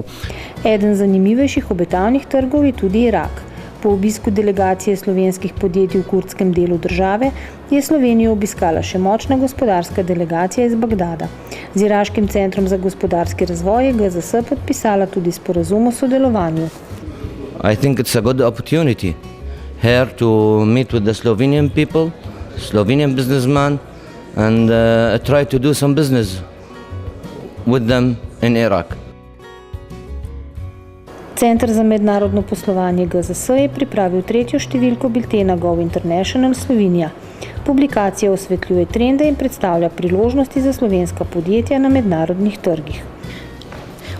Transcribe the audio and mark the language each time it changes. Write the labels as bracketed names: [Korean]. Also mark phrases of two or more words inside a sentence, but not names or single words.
[Slovenian] Eden zanimivejših obetavnih trgov je tudi Irak. Po obisku delegacije slovenskih podjetij v kurdskem delu države je Slovenijo obiskala še močna gospodarska delegacija iz Bagdada. Z Iraškim centrom za gospodarski razvoj je GZS podpisala tudi sporazum o sodelovanju. [English] I think it's a good opportunity here to meet with the Slovenian people, Slovenian businessmen and try to do some business with them in Iraq. [Slovenian] Center za mednarodno poslovanje GZS je pripravil 3. številko biltena Gov International Slovenija. Publikacija osvetljuje trende in predstavlja priložnosti za slovenska podjetja na mednarodnih trgih.